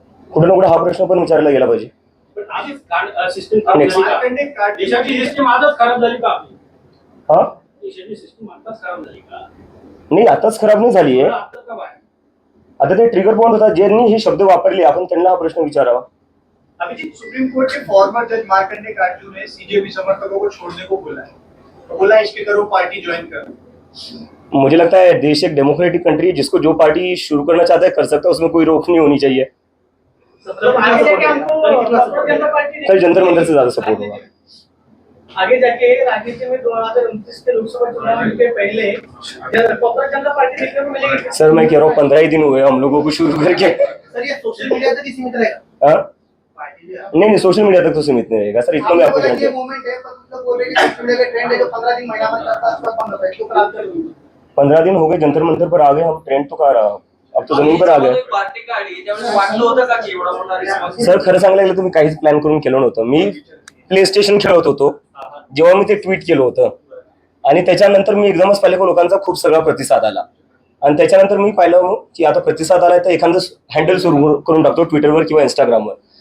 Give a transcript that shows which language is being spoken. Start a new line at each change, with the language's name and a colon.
Marathi: कुठे ना कुठे हा प्रश्न पण विचारला गेला पाहिजे। पण आधीच सिस्टम खराब झाली का? देशाची सिस्टम आजच खराब झाली का आपली? हा देशाची सिस्टम आताच खराब झाली का? नाही आताच खराब नाही झाली आहे, आता का बाहेर? आता ते ट्रिगर पॉइंट होता ज्यांनी हे शब्द वापरले, आपण त्यांना हा प्रश्न विचारावा।
Hindi: अभिजीत, सुप्रीम कोर्ट के फॉर्मर जज मार्कंडे काटजू ने सीजेपी समर्थकों को छोड़ने को बोला है, बोला इसके करो पार्टी ज्वाइन करो। मुझे लगता है देश एक डेमोक्रेटिक कंट्री है, जिसको जो पार्टी शुरू करना चाहता है कर सकता है, उसमें कोई रोक नहीं होनी चाहिए। आगे जाके हमको कॉर्पोरेट जनता पार्टी कल जंतर मंतर से ज्यादा सपोर्ट होगा। आगे जाके राजनीति में 2029 के लोकसभा चुनाव के पहले कॉर्पोरेट जनता पार्टी देखने को मिलेगी? सर मैं कह रहा हूँ 15 ही दिन हुए हम लोगों को शुरू करके। सर ये सोशल मीडिया तक ही सीमित रहेगा? हाँ नहीं सोशल मीडिया तक तो सीमित नहीं रहेगा सर, इतना मैं आपको ये जानता हूँ। मोमेंट है, पर बोल रहे कि सोशल मीडिया का ट्रेंड है जो 15 दिन महीना में चलता है, उसका बंद होता है, इसको खराब कर दूंगा। 15 दिन हो गए जंतर मंतर पर आ गए हम, ट्रेंड तो कहा रहा, अब तो जमीन पर आ गए।
Marathi: पार्टी काढली त्यामुळे वाटलं होतं का की एवढा मोठा रिस्पॉन्स? सर खरं सांगायला गेलं तुम्ही काहीच प्लॅन करून केलं नव्हतं। मी प्ले स्टेशन खेळत होतो जेव्हा मी ते ट्विट केलं होतं, आणि त्याच्यानंतर मी एकदमच पाहिलं की लोकांचा खूप सगळा प्रतिसाद आला, आणि त्याच्यानंतर मी पाहिलं की आता प्रतिसाद आलाय तर एखादं हँडल सुरू करून टाकतो ट्विटरवर किंवा इंस्टाग्रामवर।